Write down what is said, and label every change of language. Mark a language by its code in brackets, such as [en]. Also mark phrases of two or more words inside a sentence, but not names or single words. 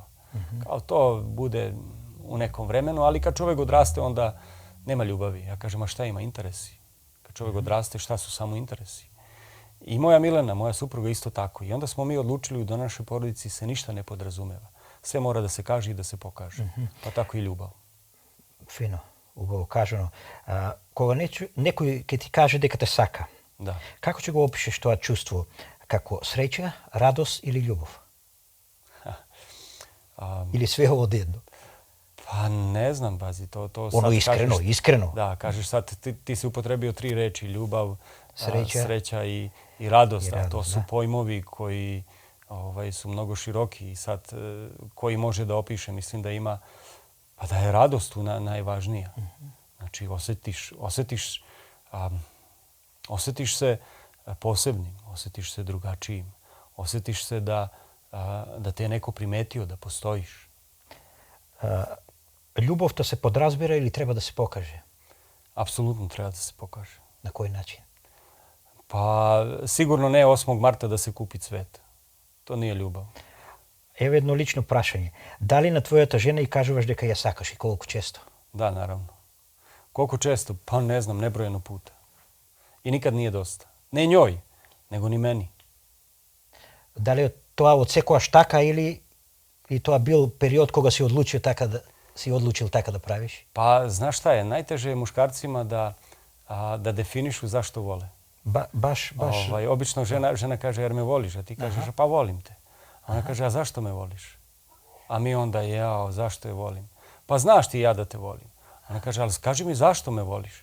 [sr] Kao to bude u nekom vremenu, ali kad čovjek odraste onda nema ljubavi. Ja kažem, šta ima? Interesi. Kad čovjek odraste, šta su samo interesi? I moja Milena, moja supruga, isto tako. I onda smo mi odlučili da u našoj porodici se ništa ne podrazumeva. Sve mora da se kaže i da se pokaže. Pa tako i ljubav. [mk] Fino, убаво кажано. Кога некој ќе ти каже дека те сака, како ќе го опишеш тоа чувство? Како среќа, радост или љубов? Или све одедно? [sr] Pa ne znam, pazi, to ono iskreno. Da, kažeš sad, ti si upotrebio 3 reči, ljubav, sreća i radost. To su pojmovi koji su mnogo široki i sad koji može da opiše, mislim da ima, pa da je radost tu najvažnija. Znači, osjetiš se posebnim, osjetiš se drugačijim, osjetiš se da te je neko primetio, da postojiš. [mk] Љубовта се подразбира или треба да се покаже? [sr] Apsolutno treba da se pokaže. Na koji način? Pa sigurno ne 8. marta da se kupi cvet. To nije ljubav. [mk] Ево едно лично прашање. Дали на твојата жена и кажуваш дека ја сакаш и колку често? [sr] Da, naravno. Koliko često? Pa ne znam, nebrojeno puta. I nikad nije dosta. Ne njoj, nego ni meni. Da li je [mk] тоа од секојаш така или и тоа бил период кога си odlučio така да правиш? [sr] Pa znaš šta je? Najteže je muškarcima da definišu zašto vole. Baš. Obično žena kaže, jer me voliš, a ti kažeš, pa volim te. A ona kaže, a zašto me voliš? A mi onda, zašto je volim? Pa znaš ti ja da te volim. Ona kaže, ali kaži mi zašto me voliš?